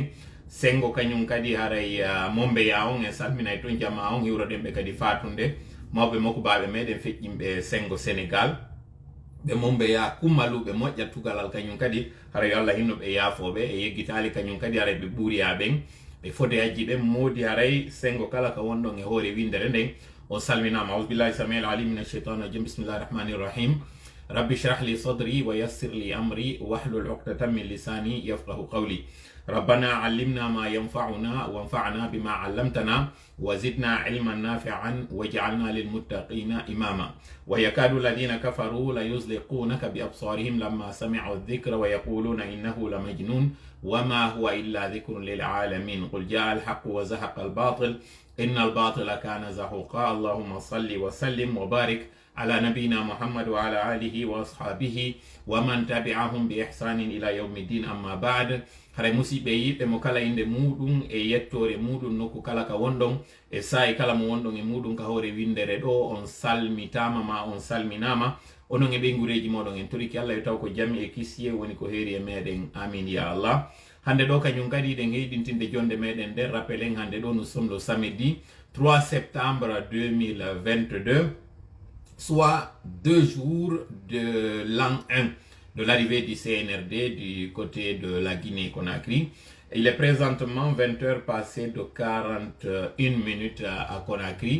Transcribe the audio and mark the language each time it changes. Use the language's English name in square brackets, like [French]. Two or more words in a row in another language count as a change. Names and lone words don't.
[Fula] Sengo kañum kadi haray Mombeya on en salminay ton jama on hiwroɗen ɓe kadi fatunde mawɓe mokubaɓe meɗen feƴƴimɓe sengo Sénégal ɓe Mombeya kummaluɓe moƴƴa tugalal kañum kadi haray Allah hinno ɓe yaafoɓe e yeggitali kañum kadi haray ɓe ɓuuriya ɓen ɓe fode haji ɓen moodi haray sengo kala ka wonɗon e hoore windere nden on salminama. [Arabic] أعوذ بالله السميع العليم من الشيطان الرجيم بسم الله الرحمن الرحيم. رب اشرح لي صدري ويسر لي أمري واحلل عقدة من لساني يفقهوا قولي. ربنا علمنا ما ينفعنا وانفعنا بما علمتنا وزدنا علما نافعا واجعلنا للمتقين إماما ويكاد الذين كفروا ليزلقونك بأبصارهم لما سمعوا الذكر ويقولون إنه لمجنون وما هو إلا ذكر للعالمين قل جاء الحق وزهق الباطل إن الباطل كان زهوقا اللهم صل وسلم وبارك على نبينا محمد وعلى آله وأصحابه ومن تبعهم بإحسان إلى يوم الدين أما بعد [Fula] hare musidɓe yiɓɓe mo kala inde muɗum e yettore muɗum nokku kala ka wonɗon e sa'i kala mo wonɗon e muɗum ka hore windere ɗo on salmitama ma on salminama onon e ɓe gureji moɗon en toriki Allah yo taw ko jami e kisiye woni ko heeri e meɗen [Arabic] آمين يا الله [Fula] hande ɗo kañum kadi ɗen heɗintinde jonde meɗen nder rappelen hande ɗo [French] nous sommes le samedi 3 septembre 2022 soit 2 jours de l'an 1 de l'arrivée du CNRD du côté de la Guinée-Conakry. Il est présentement 20 heures passées de 41 minutes à Conakry.